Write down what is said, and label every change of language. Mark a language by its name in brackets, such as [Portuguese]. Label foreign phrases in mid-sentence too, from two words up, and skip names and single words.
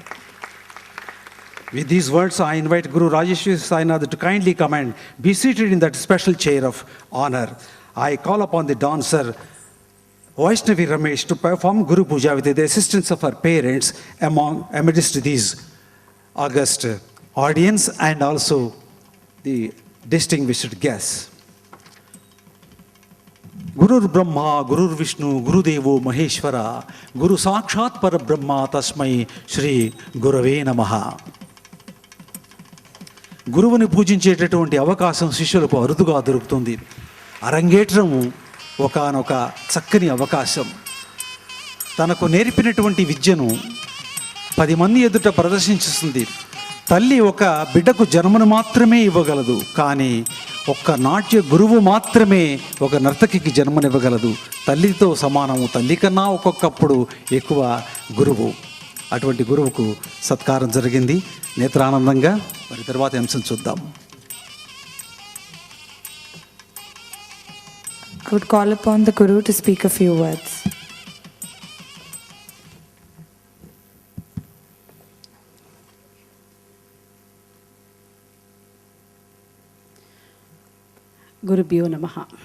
[English] With these words, I invite Guru Rajeshwari-Sainath to kindly come and be seated in that special chair of honor. I call upon the dancer Vaishnavi-Ramesh to perform Guru Puja with the assistance of her parents amidst these august audience and also the distinguished guests. [Sanskrit] Gurur Brahma, Gurur Vishnu, Guru Devo Maheshwara, Guru Sakshat Para Brahma Tasmai Shri Gurave Namaha. [Telugu] గురువుని పూజించేటటువంటి అవకాశం శిష్యులకు అరుదుగా దొరుకుతుంది. అరంగేట్రము ఒకానొక చక్కని అవకాశం. తనకు నేర్పినటువంటి విద్యను 10 మంది ఎదుట ప్రదర్శించుతుంది. తల్లి ఒక బిడ్డకు జన్మను మాత్రమే ఇవ్వగలదు, కానీ ఒక్క నాట్య గురువు మాత్రమే ఒక నర్తకికి జన్మనివ్వగలదు. తల్లితో సమానము, తల్లి కన్నా ఒక్కొక్కప్పుడు ఎక్కువ గురువు. అటువంటి గురువుకు సత్కారం జరిగింది నేత్రానందంగా. మరి తర్వాత అంశం చూద్దాం. [English] I would call upon the Guru to speak a few words. [Sanskrit] Gurubhyo Namaha.